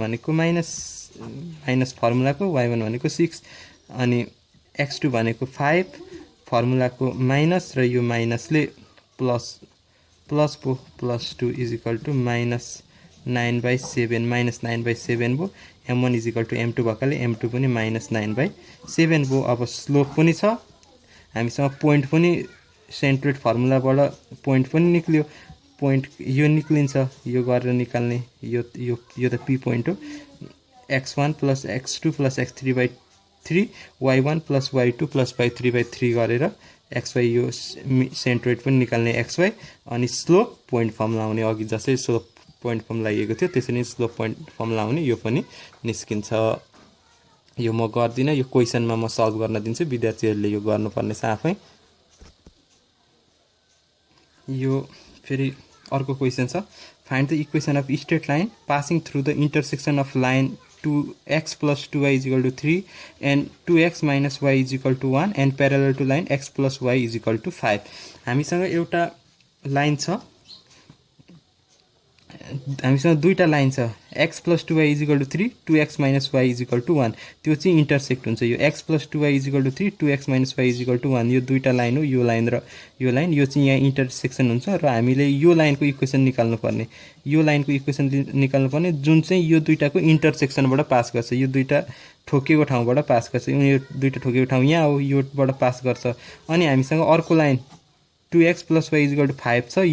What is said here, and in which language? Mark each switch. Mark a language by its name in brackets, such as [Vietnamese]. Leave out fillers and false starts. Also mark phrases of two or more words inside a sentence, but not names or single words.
[Nepali] भनेको माइनस फर्मुलाको y1 भनेको 6 अनि x2 भनेको 5 फर्मुलाको माइनस र यो माइनसले प्लस पो +2 = -9/7 -9/7 भो m1 = m2 भएकाले m2 पनि -9/7 भो अब स्लोप पनि छ हामीसँग पोइन्ट पनि सेन्ट्रोइड फर्मुलाबाट पोइन्ट पनि निक्ल्यो पोइन्ट यो निक्लिन्छ यो गरेर निकाल्ने यो त p पोइन्ट हो x1 + x2 + x3/3 y1 + y2 + y3/3 गरेर xy यो सेन्ट्रोइड पनि निकाल्ने xy अनि [English] slope point formula [Nepali] आउने अघि जसै [English] slope point formula [Nepali] लागेको थियो त्यसरी [English] slope point formula [Nepali] आउने यो पनि निस्किन्छ यो म गर्दिन यो क्वेशनमा म सल्भ गर्न दिन्छु विद्यार्थीहरुले यो गर्नुपर्ने छ आफै [English] यो फेरि अर्को क्वेशन छ find the equation of straight line passing through the intersection of line 2x + 2y = 3 and 2x - y = 1 and parallel to line x + y = 5 [Nepali] हामीसँग एउटा लाइन छ हामीसँग दुईटा लाइन छ [English] x + 2y = 3 2x - y = 1 [Nepali] त्यो चाहिँ इन्टरसेक्ट हुन्छ यो x + 2y = 3 2x - y = 1 यो दुईटा लाइन हो यो लाइन र यो लाइन यो चाहिँ यहाँ इन्टरसेक्सन हुन्छ र हामीले यो लाइनको इक्वेसन निकाल्नु पर्ने यो लाइनको इक्वेसन निकाल्नु पर्ने जुन चाहिँ यो दुईटाको इन्टरसेक्सनबाट पास गर्छ यो दुईटा ठोकेको ठाउँबाट पास गर्छ यो दुईटा ठोकेको ठाउँ यहाँ हो योबाट पास गर्छ अनि हामीसँग अर्को लाइन 2x + y = 5 छ